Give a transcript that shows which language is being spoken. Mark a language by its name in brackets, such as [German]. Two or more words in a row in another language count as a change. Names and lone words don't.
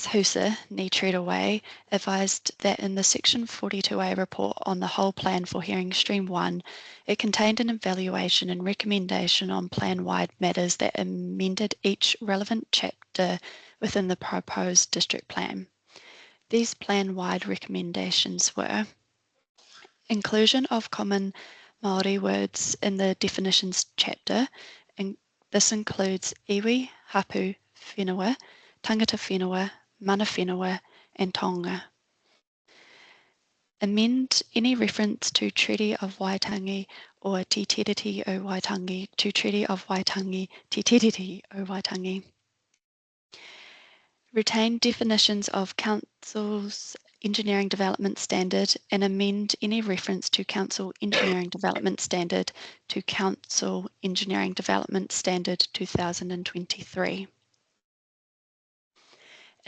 [English] Hooser, Ni Treadaway, advised that in the Section 42A report on the whole plan for hearing stream 1, it contained an evaluation and recommendation on plan-wide matters that amended each relevant chapter within the proposed district plan. These plan-wide recommendations were inclusion of common Māori words in the definitions chapter, and this includes [Māori] iwi, hapu, whenua, tangata whenua, mana whenua, [English] and tonga. Amend any reference to Treaty of Waitangi or Te Tiriti o Waitangi to Treaty of Waitangi, Te Tiriti o Waitangi. Retain definitions of Council's Engineering Development Standard and amend any reference to Council Engineering Development Standard to Council Engineering Development Standard 2023.